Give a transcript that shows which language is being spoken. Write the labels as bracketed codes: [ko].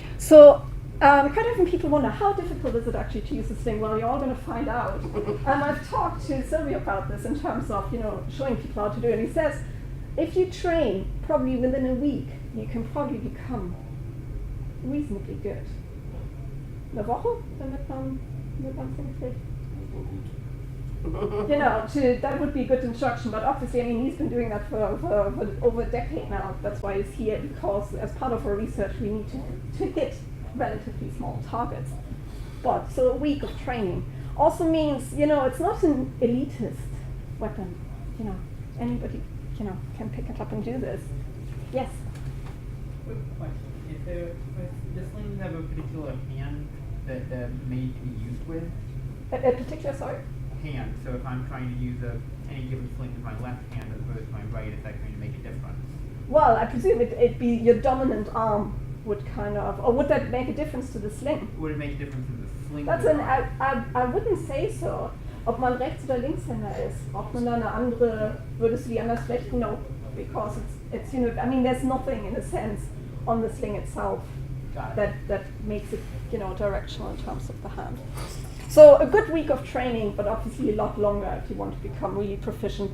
[en] So quite often people wonder, how difficult is it actually to use a sling? Well, you're all going to find out. I've talked to Sylvia about this in terms of, you know, showing people how to do it. And he says, if you train, probably within a week, you can probably become reasonably good. [de] Eine Woche, damit man hinkriegt? [en] You know, that would be a good instruction, but obviously, I mean, he's been doing that for over a decade now. That's why he's here, because as part of our research, we need to hit relatively small targets. But so a week of training also means, you know, it's not an elitist weapon. You know, anybody, you know, can pick it up and do this. Yes? Quick question. Does the slings have a particular hand that they're made to be used with? A particular, sorry? Hand. So if I'm trying to use any given sling with my left hand as opposed to my right, is that going to make a difference? Well, I presume it'd be your dominant arm would kind of, or would that make a difference to the sling? Would it make a difference to the sling? That's I wouldn't say so. [de] Ob man Rechts- oder Linkshänder ist, ob man da eine andere, würdest du die anders flechten? [en] No, because it's you know, I mean, there's nothing in a sense on the sling itself that makes it, you know, directional in terms of the hand. So a good week of training, but obviously a lot longer if you want to become really proficient.